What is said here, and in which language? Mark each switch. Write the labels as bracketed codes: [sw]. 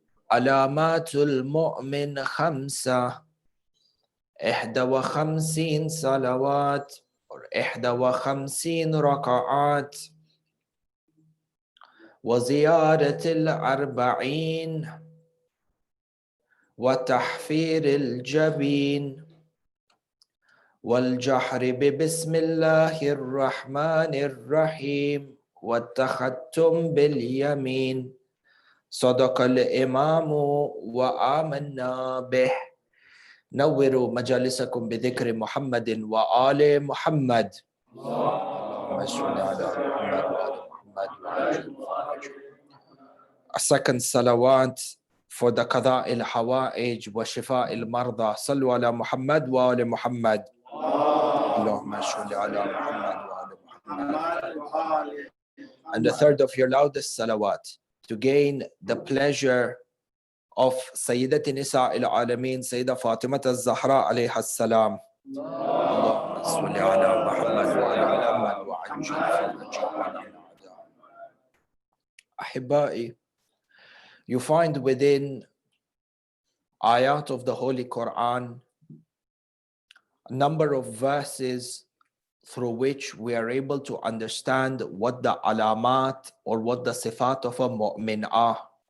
[ar] علامات المؤمن 5: 51 صلوات، 51 ركعات، وزيارة 40، وتحفير الجبين، والجحر ببسم الله الرحمن الرحيم، والتختم باليمين. صدق الإمام وآمنا به. نوروا مجالسكم بذكر محمد وآل محمد. اللهم صل على محمد وآل محمد وعجل فرجه. [en] A second salawat for the [ar] قضاء الحوائج وشفاء المرضى. صلوا على محمد وآل محمد. اللهم صل على محمد وآل محمد. [en] And the third of your loudest salawat to gain the pleasure of Sayyidat Nisa al-Alameen, Sayyidah Fatimah al-Zahra alayha as-salam. [ar] اللهم صل على محمد وآل محمد وعجل فرجه. أحبائي, [en] you find within ayat of the Holy Quran a number of verses through which we are able to understand what the alamat or what the sifat of a mu'min are.